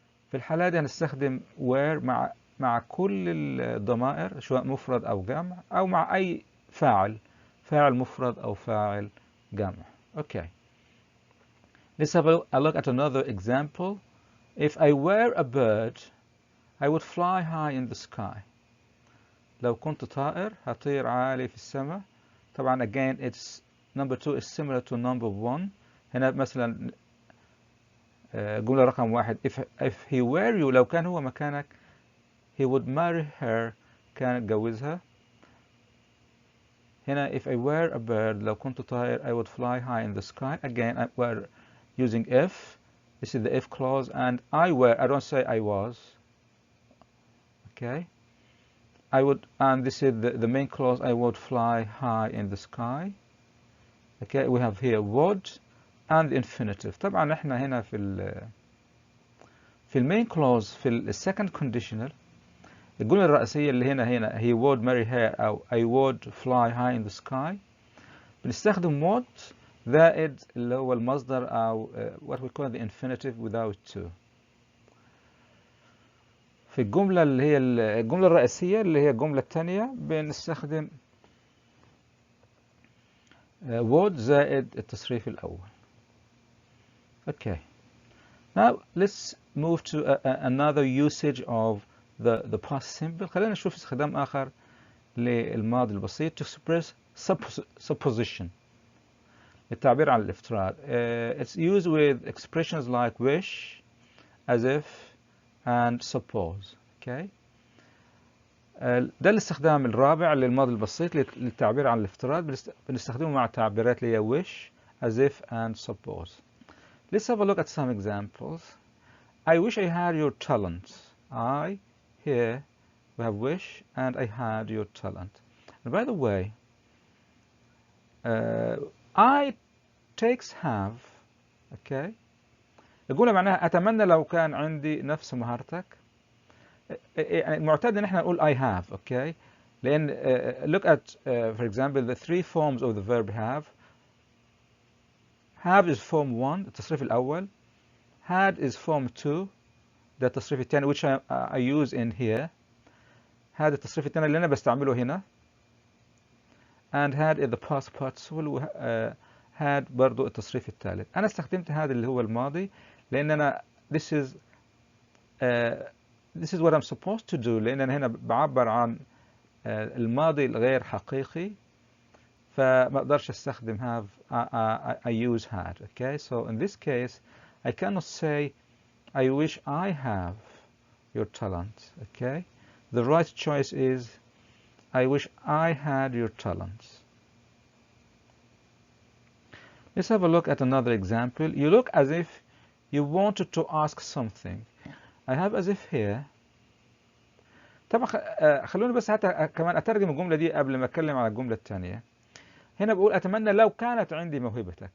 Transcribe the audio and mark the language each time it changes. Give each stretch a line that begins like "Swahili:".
Arabic: في الحالة دي هنستخدم were مع كل الضمائر سواء مفرد أو جمع أو مع أي فاعل مفرد أو فاعل جمع.
English: Okay. Let's have a look at another example. If I were a bird, I would fly high in the sky.
Arabic: لو كنت طائر هطير عالي في السماء.
English: طبعا again it's number 2 is similar to number 1.
Arabic: هنا مثلا جملة رقم 1
English: if he were you
Arabic: لو كان هو مكانك
English: he would marry her
Arabic: كان اتجوزها.
English: هنا if I were a bird
Arabic: لو كنت طائر
English: I would fly high in the sky. Again we're using if. This is the if clause and I were, I don't say I was. Okay? I would, and this is the main clause, I would fly high in the sky. Okay? We have here would and the infinitive.
Arabic: طبعا احنا هنا في المين clause في السكند conditional الجملة الرئيسية اللي هنا
English: he would marry her
Arabic: أو
English: I would fly high in the sky
Arabic: بنستخدم would زائد اللي هو المصدر أو
English: what we call the infinitive without to.
Arabic: في الجملة اللي هي الجملة الرئيسية اللي هي الجملة الثانية بنستخدم would زائد التصريف الأول.
English: Okay. Now let's move to another usage of the past simple.
Arabic: خلينا نشوف استخدام آخر للماضي البسيط
English: to express supposition.
Arabic: التعبير عن الافتراض.
English: It's used with expressions like wish, as if, and suppose. Okay.
Arabic: ده الاستخدام الرابع للماضي البسيط للتعبير عن الافتراض بنستخدمه مع التعبيرات اللي هي wish, as if, and suppose.
English: Let's have a look at some examples. I wish I had your talent. I, here, we have wish, and I had your talent. And by the way, I takes have. Okay.
Arabic: الجملة معناها أتمنى لو كان عندي نفس مهارتك. يعني معتاد إن إحنا نقول
English: I have. Okay. لأن look at for example the three forms of the verb have. Have is form 1
Arabic: التصريف الأول.
English: Had is form 2
Arabic: ده التصريف الثاني
English: which I use in here.
Arabic: هذا التصريف الثاني اللي أنا بستعمله هنا.
English: And had is the past participle.
Arabic: had برضو التصريف الثالث. أنا استخدمت هذا اللي هو الماضي لأن أنا
English: this is what I'm supposed to do
Arabic: لأن أنا هنا بعبر عن الماضي الغير حقيقي فما أقدرش أستخدم have.
English: I use had. Okay, so in this case I cannot say I wish I have your talent. Okay, the right choice is I wish I had your talent. Let's have a look at another example. You look as if you wanted to ask something. I have as if here.
Arabic: طبعا خلوني بس حتى كمان أترجم الجملة دي قبل ما أتكلم على الجملة الثانية. هنا بقول أتمنى لو كانت عندي موهبتك.